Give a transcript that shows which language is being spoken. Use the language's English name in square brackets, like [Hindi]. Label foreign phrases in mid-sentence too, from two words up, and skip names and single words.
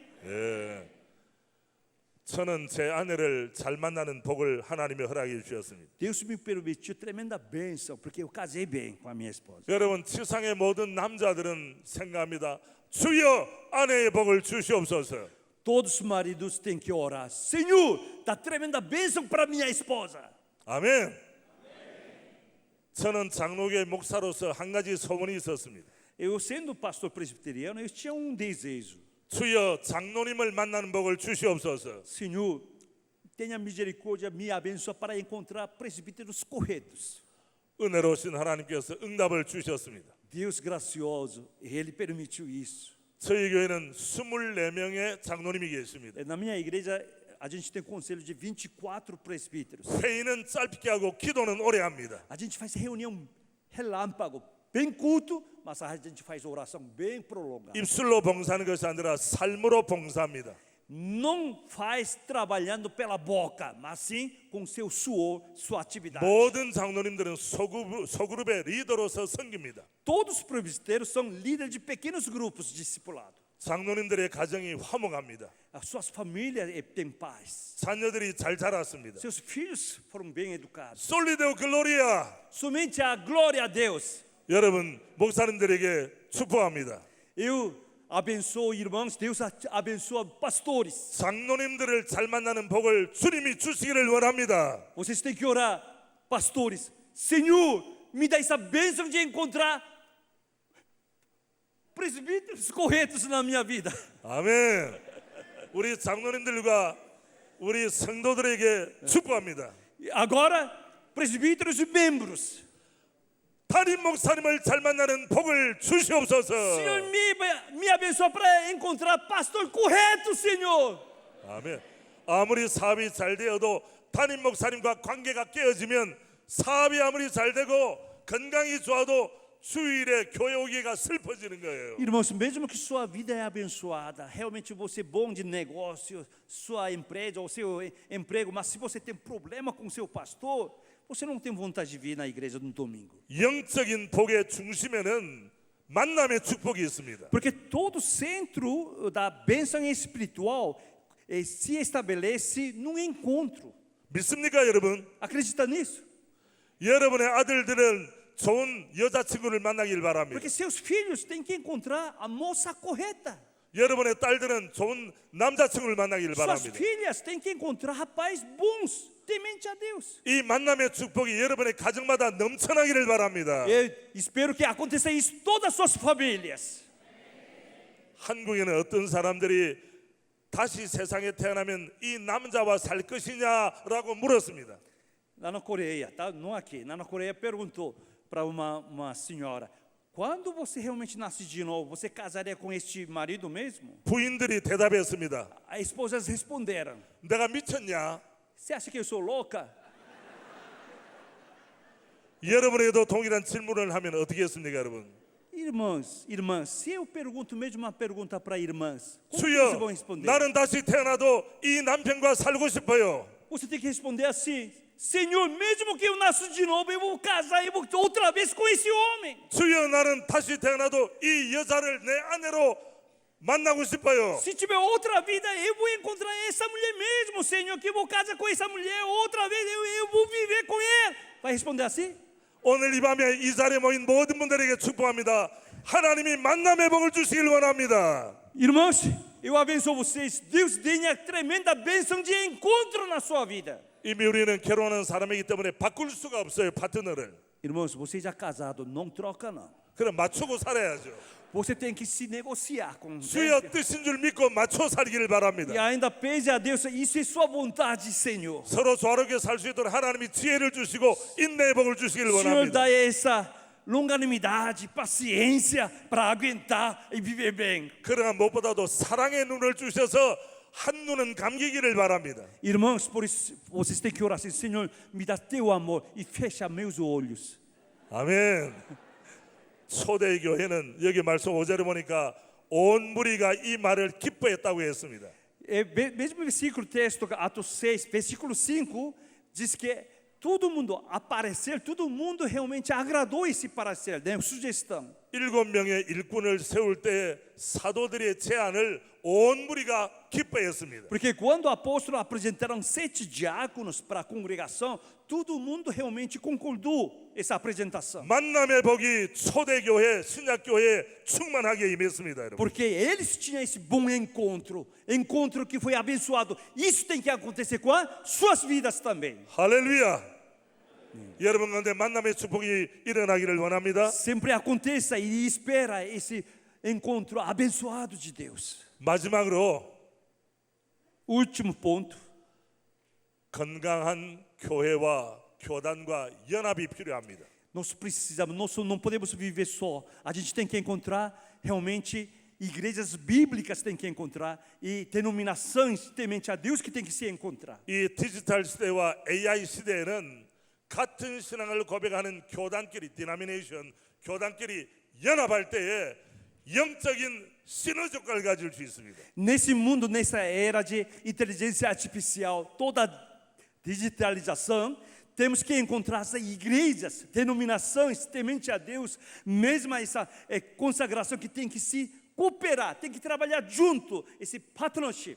[Korean] 예. 저는 제 아내를 잘 만나는 복을 하나님이 허락해 주셨습니다. [Portuguese] Deus me permitiu tremenda bênção, porque eu casei bem com a minha esposa. [Korean] 여러분 지상의 모든 남자들은 생각합니다. 주여 아내의 복을 주시옵소서. [Portuguese] Todos os maridos têm que orar. Senhor, dá tremenda bênção para minha esposa. [Korean] 아멘. 저는 장로교회 목사로서 한 가지 소원이 있었습니다. [Portuguese] Eu, sendo pastor presbiteriano, eu tinha um desejo. [Korean] 주여 장로님을 만나는 복을 주시옵소서. [Portuguese] Senhor, tenha misericórdia, me abençoa para encontrar presbíteros corretos. [Korean] 은혜로우신 하나님께서 응답을 주셨습니다. [Portuguese] Deus gracioso, Ele permitiu isso. [Korean] 저희 교회는 24명의 장로님이 계십니다. [Portuguese] Na minha igreja, a gente tem conselho de 24 presbíteros. [Korean] 회의는 짧게 하고 기도는 오래 합니다. [Portuguese] A gente faz reunião relâmpago, bem culto, mas a gente faz oração bem prolongada. [Korean] 입술로 봉사하는 것이 아니라 삶으로 봉사합니다. [Portuguese] Não faz trabalhando pela boca, mas sim com seu suor, sua atividade. [Korean] 모든 장로님들은 소그룹의 리더로서 섬깁니다. [Portuguese] Todos os presbíteros são líderes de pequenos grupos de discipulado. [Korean] 장로님들의 가정이 화목합니다. [Portuguese] As suas famílias têm paz. [Korean] 자녀들이 잘 자랐습니다. [Portuguese] Seus filhos foram bem educados. [Latin] Soli Deo Gloria. [Portuguese] Somente a glória a Deus. [Korean] 여러분 목사님들에게 축복합니다. [Portuguese] Eu abençoo irmãos, Deus abençoa pastores. [Korean] 장로님들을 잘 만나는 복을 주님이 주시기를 원합니다. [Portuguese] Vocês têm que orar, pastores. Senhor, me dá essa bênção de encontrar presbíteros corretos na minha vida. [Korean] 아멘. 우리 장로님들과 우리 성도들에게 축복합니다. [Portuguese] Agora, presbíteros e membros. [Korean] 담임 목사님을 잘 만나는 복을 주시옵소서. [Portuguese] Senhor, me abençoa para encontrar pastor correto, Senhor. [Korean] 아멘. 아무리 사업이 잘 되어도 담임 목사님과 관계가 깨어지면 사업이 아무리 잘 되고 건강이 좋아도 주일에 교회 오기가 슬퍼지는 거예요. [Portuguese] Irmãos, mesmo que sua vida é abençoada, realmente você é bom de negócio, sua empresa ou seu emprego, mas se você tem problema com seu pastor, você não tem vontade de vir na igreja no domingo. [Korean] 영적인 복의 중심에는 만남의 축복이 있습니다. [Portuguese] Porque todo centro da bênção espiritual se estabelece num encontro. [Korean] 믿습니까, 여러분? [Portuguese] Acredita nisso? [Korean] 여러분의 아들들은 좋은 여자친구를 만나길 바랍니다. [Portuguese] Porque seus filhos têm que encontrar a moça correta. [Korean] 여러분의 딸들은 좋은 남자친구를 만나길 [Portuguese] Suas [Korean] 바랍니다. [Portuguese] filhas têm que encontrar rapazes bons, temente a Deus. [Korean] 이 만남의 축복이 여러분의 가정마다 넘쳐나기를 바랍니다. [Portuguese] Eu espero que aconteça isso em todas as suas famílias. [Korean] 한국에는 어떤 사람들이 다시 세상에 태어나면 이 남자와 살 것이냐라고 물었습니다. [Portuguese] Lá na Coreia, tá? Não aqui. Lá na Coreia perguntou para uma senhora: quando você realmente nasce de novo, você casaria com este marido mesmo? [Korean] 부인들이 대답했습니다. [Portuguese] As esposas responderam: [Korean] 내가 미쳤냐? [Portuguese] você acha que eu sou louca? [Korean] 여러분에게도 동일한 질문을 하면 어떻게 했습니까, 여러분? [Portuguese] Irmãs, se eu pergunto mesmo uma pergunta para irmãs, como [Korean] 주여, [Portuguese] vocês vão responder? [Korean] 나는 다시 태어나도 이 남편과 살고 싶어요. [Portuguese] Você tem que responder assim: Senhor, mesmo que eu nasça de novo, eu vou casar, eu vou outra vez com esse homem. [Korean] 주여, 나는 다시 태어나도 이 여자를 내 아내로 만나고 싶어요. [Portuguese] Se tiver outra vida, eu vou encontrar essa mulher mesmo, Senhor, que eu vou casar com essa mulher, outra vez eu vou viver com ela. Vai responder assim? [Korean] 오늘 이 밤에 이 자리에 모인 모든 분들에게 축복합니다. 하나님이 만남의 복을 주시길 원합니다. [Portuguese] Irmãos, eu abençoo vocês. Deus tenha tremenda bênção de encontro na sua vida. [Korean] 이미 우리는 결혼한 사람이기 때문에 바꿀 수가 없어요, 파트너를. [Portuguese] Irmãos, você já casado, não troca não. [Korean] 그럼 맞추고 살아야죠. [Portuguese] Você tem que se negociar com [Korean] 주여 [Portuguese] Deus. [Korean] 뜻인 줄 믿고 맞춰 살기를 [Portuguese] E [Korean] 바랍니다. [Portuguese] ainda pese a Deus, isso é sua vontade, Senhor. [Korean] 서로 조화롭게 살 수 있도록 하나님이 지혜를 주시고 인내의 복을 주시길 [Portuguese] O Senhor [Korean] 원합니다. [Portuguese] dá essa longanimidade, paciência para aguentar e viver bem. [Korean] 그러나 무엇보다도 사랑의 눈을 주셔서 한 눈은 감기기를 바랍니다. [Portuguese] Irmãos, por isso vocês têm que orar assim: Senhor, me dá teu amor e fecha meus olhos. [Korean] 아멘. 초대 교회는 여기 말씀 5절에 보니까 온 무리가 이 말을 기뻐했다고 했습니다. [Portuguese] Mesmo versículo texto, Atos 6, versículo 5, diz que todo mundo aparecer, todo mundo realmente agradou esse parecer, né? Sugestão. [Korean] 7명의 일꾼을 세울 때 사도들의 제안을 온 무리가 기뻐했습니다. [Portuguese] Porque quando o apóstolo apresentaram 7 diáconos para a congregação, todo mundo realmente concordou essa apresentação. [Korean] 만남의 복이 초대교회, 신약교회에 충만하게 임했습니다, 여러분. [Portuguese] Porque eles tinham esse bom encontro que foi abençoado. Isso tem que acontecer com as suas vidas também. [Korean] 할렐루야. 여러분 가운데 만남의 축복이 일어나기를 원합니다. [Portuguese] Sempre aconteça e espera esse encontro abençoado de Deus. [Korean] 마지막으로 [Portuguese] Último ponto. [Korean] 건강한 교회와 교단과 연합이 필요합니다. [Portuguese] Nós precisamos, nós não podemos viver só. A gente tem que encontrar realmente igrejas bíblicas, tem que encontrar e denominações temente a Deus que tem que se encontrar. [Korean] 이 디지털 시대와 AI 시대에는 같은 신앙을 고백하는 교단끼리 디나미네이션, 교단끼리 연합할 때에 영적인 시너지 효과를 가질 수 있습니다. [Portuguese] Nesse mundo, nessa era de inteligência artificial, toda digitalização, temos que encontrar essas igrejas, denominações temente a Deus, mesmo essa consagração que tem que se cooperar, tem que trabalhar junto, esse partnership.